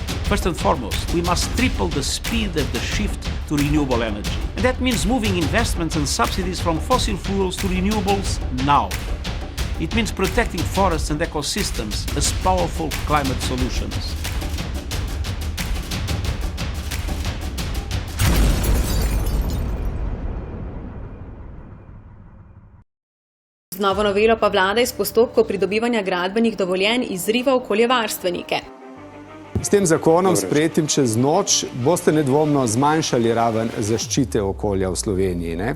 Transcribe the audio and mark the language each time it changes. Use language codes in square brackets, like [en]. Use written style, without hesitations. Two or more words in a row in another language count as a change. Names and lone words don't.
[en] First and foremost, we must triple the speed of the shift to renewable energy. And that means moving investments and subsidies from fossil fuels to renewables now. It means protecting forests and ecosystems as powerful climate solutions. [sl] Z novo novelo pa vlada iz postopkov pridobivanja gradbenih dovoljenj izriva okoljevarstvenike. S tem zakonom, sprejetim čez noč, boste nedvomno zmanjšali raven zaščite okolja v Sloveniji, ne?